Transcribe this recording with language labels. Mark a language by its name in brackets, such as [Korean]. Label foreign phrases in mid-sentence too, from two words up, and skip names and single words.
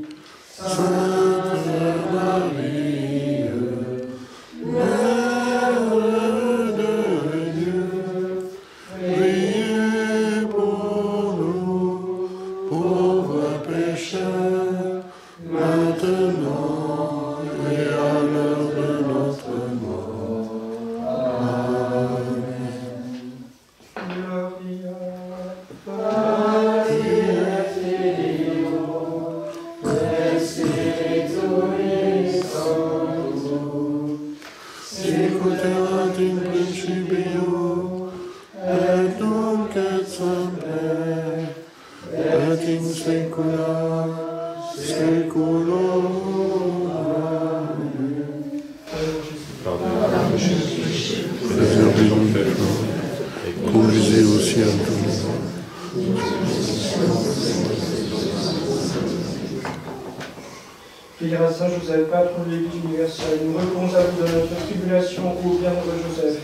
[French] Sainte Marie, Mère de Dieu, priez pour nous, pauvres pécheurs, maintenant et à l'heure de notre mort. Amen. [Latin] Gloria Patri et Filio et Spiritui Sancto, sicut in principio et nunc et semper et in saecula saeculorum. Amen. [French] Préservez-nous du mal, conduisez au ciel tous les hommes. Prière à Saint Joseph, patron de l'Église universelle, nous reconnaissons à vous de notre tribulation, ô bienheureux Joseph.